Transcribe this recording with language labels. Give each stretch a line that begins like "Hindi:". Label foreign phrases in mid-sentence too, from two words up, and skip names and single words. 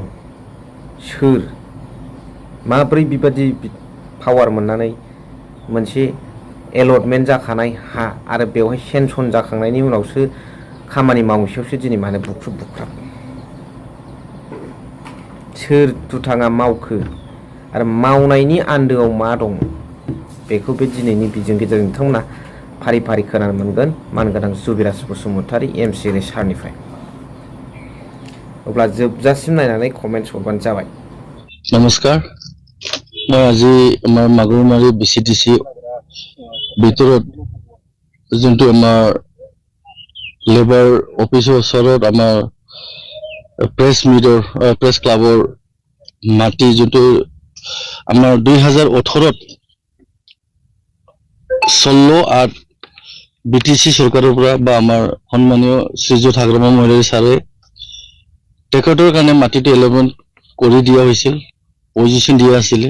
Bodo: सोर माब्रै बेबादि पावार मोननानै मोनसे एलटमेन्ट जाखानाय हा आरो बेवहाय सेंसन जाखांनायनि उनावसो खामानि मावैसेयावसो दिनै मानो बुख्रुब सोर दुथाङा मावखो आरो मावनायनि आन्दोआव मा दं बेखौ बे दिनैनि भिडिअ'नि गेजेरजों नोंथांमोना फारि फारि खोनानो मोनगोन मानगोनां जुबिराज बसुमतारी MCLA सारनिफ्राय। अब्ला जोबजासिम नायनानै कमेन्ट्स हरबानो जाबाय। नमस्कार,
Assamese: मैं আজি আমাৰ মাগুৰমাৰী BCTC ভিতৰত যোনটো আমাৰ
English: labour office
Assamese: ওচৰত আমাৰ
English: press club
Assamese: মাটি যোনটো আমাৰ 2018 16/8 BTC চৰকাৰৰ পৰা বা আমাৰ সন্মানীয় শ্ৰীযুত হাগ্ৰামা মহিলাৰী ছাৰে তেখেতৰ কাৰণে মাটিটো এলটমেণ্ট কৰি দিয়া হৈছিল, পজিশ্যন দিয়া আছিলে।